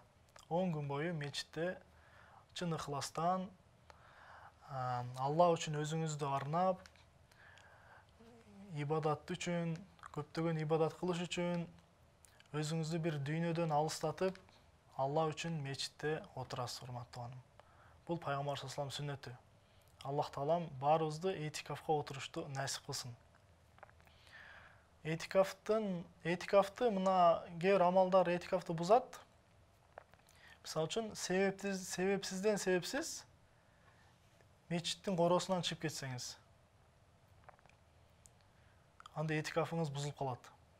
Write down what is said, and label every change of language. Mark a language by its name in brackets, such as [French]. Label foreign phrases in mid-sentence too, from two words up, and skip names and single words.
[Kyrgyz] 10 күн бою мечитте чын ыхластан Алла үчүн өзүңүздү арнап, ибадат үчүн, көптөгөн ибадат кылыш үчүн, өзүңүздү бир дүйнөдөн алыстатып, Алла үчүн мечитте отурасыз, урматтуу тууганым. Бул Пайгамбар [Arabic] صلى الله عليه وسلم [Kyrgyz] сүннөтү. Аллах таалам баарыбызды этикафка отурушту насип кылсын. Этикафты мына кээ бир амалдар этикафты бузат. Мисалы үчүн, себепсиз мечиттин короосунан чыгып кетсеңиз, анда этикафыңыз бузулуп калат.